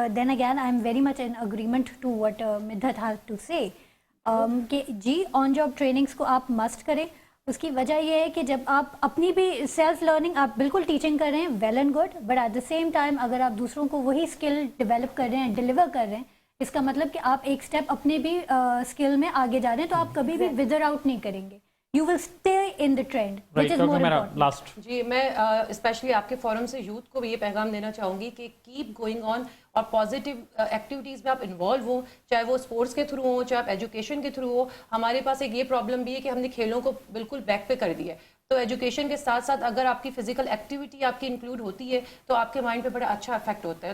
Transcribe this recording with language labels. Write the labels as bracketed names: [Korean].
[English] then again I am very much in agreement to what Midhat has to say [Urdu] کہ جی [English] on job trainings [Urdu] کو آپ must کریں. اس کی وجہ یہ ہے کہ جب آپ اپنی بھی سیلف لرننگ آپ بالکل ٹیچنگ کر رہے ہیں، [English] well and good, but at the same time [Urdu] اگر آپ دوسروں کو وہی اسکل ڈیولپ کر رہے ہیں، ڈیلیور کر رہے ہیں، اس کا مطلب کہ آپ ایک اسٹیپ اپنے بھی اسکل میں آگے جا رہے ہیں، تو آپ کبھی بھی ویدر آؤٹ نہیں کریں گے. [English] you will stay in the trend, which is more [Urdu] मेरा [English] important. Last [Urdu] جی میں اسپیشلی آپ کے فورم سے یوتھ کو بھی یہ پیغام دینا چاہوں گی کہ [English] keep going on [Urdu] اور پازیٹیو ایکٹیویٹیز میں آپ انوالو ہوں، چاہے وہ اسپورٹس کے تھرو ہوں، چاہے آپ ایجوکیشن کے تھرو ہو. ہمارے پاس ایک یہ پرابلم بھی ہے کہ ہم نے کھیلوں کو بالکل بیک پہ کر دیا ہے. تو ایجوکیشن کے ساتھ ساتھ اگر آپ کی فزیکل ایکٹیویٹی آپ کی انکلوڈ ہوتی ہے تو آپ کے مائنڈ پہ بڑا اچھا افیکٹ ہوتا ہے.